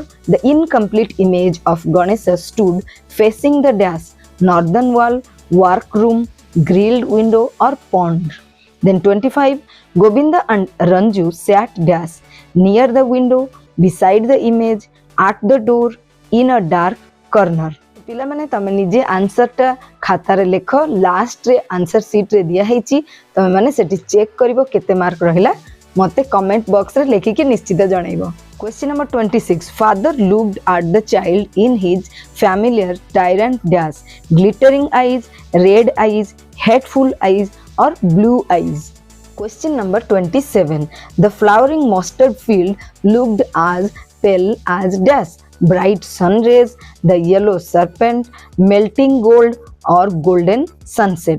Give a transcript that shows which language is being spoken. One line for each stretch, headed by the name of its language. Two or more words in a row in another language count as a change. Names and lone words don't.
English: The incomplete image of Ganesha stood facing the dash, northern wall, workroom, grilled window, or pond. Then 25. Govinda and Ranju sat dash, near the window, beside the image, at the door, in a dark corner.
Odia: ପିଲାମାନେ ତମେ ନିଜେ ଆନ୍ସରଟା ଖାତାରେ ଲେଖ, ଲାଷ୍ଟରେ
English: answer sheetre
Odia: ଦିଆହେଇଛି, ତମେ ମାନେ ସେଠି ଚେକ୍ କରିବ କେତେ ମାର୍କ ରହିଲା, ମୋତେ
English: comment boxre
Odia: ଲେଖିକି ନିଶ୍ଚିତ ଜଣାଇବ।
English: Question number 26. Father looked at the child in his familiar tyrant dash, glittering eyes, red eyes, hateful eyes, or blue eyes. Question number 27. The flowering mustard field looked as pale as dash, bright sun rays, the yellow serpent, melting gold, or golden sunset.